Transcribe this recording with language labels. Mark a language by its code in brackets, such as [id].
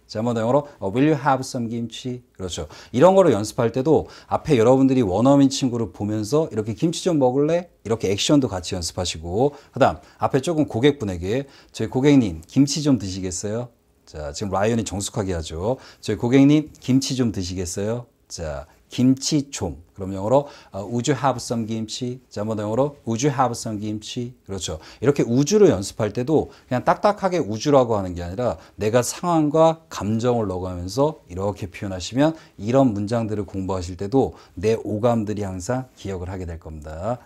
[ko] 자, 한번 더 영어로 [en] Will you have some [ko] 김치? 그렇죠. 이런 거를 연습할 때도 앞에 여러분들이 원어민 친구를 보면서 이렇게 김치 좀 먹을래? 이렇게 액션도 같이 연습하시고 그 다음 앞에 조금 고객분에게 저희 고객님 김치 좀 드시겠어요? 자, 지금 라이언이 정숙하게 하죠. 저희 고객님 김치 좀 드시겠어요? 자, 김치 좀. 그럼 영어로 [en] Would you have some 김치? [ko] 자, 한번 더 영어로 [en] Would you have some [ko] 김치? 그렇죠. 이렇게 우주를 연습할 때도 그냥 딱딱하게 우주라고 하는 게 아니라 내가 상황과 감정을 넣어가면서 이렇게 표현하시면 이런 문장들을 공부하실 때도 내 오감들이 항상 기억을 하게 될 겁니다.